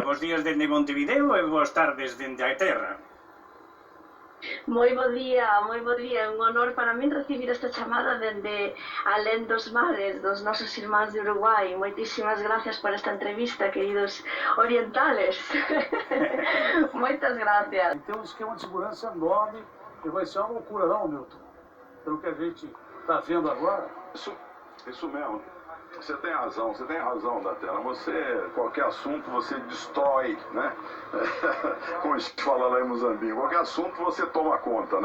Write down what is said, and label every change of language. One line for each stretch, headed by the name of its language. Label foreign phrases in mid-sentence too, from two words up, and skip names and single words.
Galician: Bos días dende Montevideo e boas tardes dende a terra. Moi bo día, é un honor para min recibir esta chamada dende alén dos mares, dos nosos irmáns de Uruguai. Moitísimas gracias por esta entrevista, queridos orientales. Moitas gracias.
Portuguese: Tem um esquema de segurança enorme e vai ser uma loucura, não, Milton? Pelo que a gente está vendo agora. Isso mesmo. Você tem razão, Datena. Qualquer assunto, você destrói, né? Como a gente fala lá em Moçambique, qualquer assunto você toma conta, né?